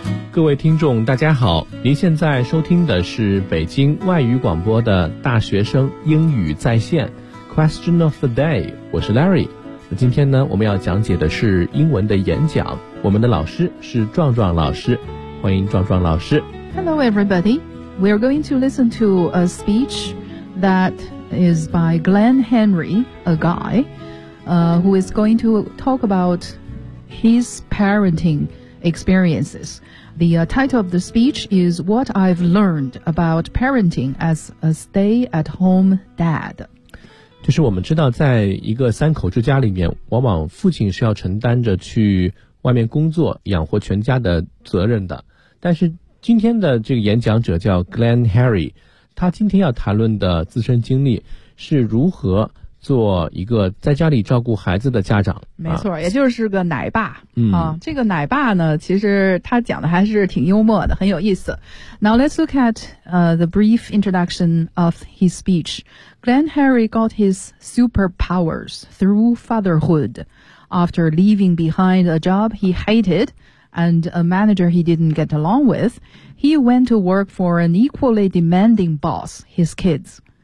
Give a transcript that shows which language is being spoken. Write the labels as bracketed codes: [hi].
[zh] 各位听众大家好，您现在收听的是北京外语广播的大学生英语在线 [en] Question of the day， [zh] 我是 Larry。今天呢，我们要讲解的是英文的演讲，我们的老师是壮壮老师，欢迎壮壮老师。 [en] Hello everybody， we are going to listen to a speech that is by Glenn Henry, a guy who is going to talk about his parenting experiencesThe title of the speech is What I've Learned About Parenting as a Stay-at-Home Dad. [zh] 就是我们知道在一个三口之家里面，往往父亲是要承担着去外面工作养活全家的责任的。但是今天的这个演讲者叫 Glenn Harry， 他今天要谈论的自身经历是如何做一个在家里照顾孩子的家长，没错、也就是个奶爸、这个奶爸呢，其实他讲的还是挺幽默的，很有意思。 [en] Now let's look at the brief introduction of his speech. Glenn Harry got his superpowers through fatherhood after leaving behind a job he hated and a manager he didn't get along with. He went to work for an equally demanding boss, his kids.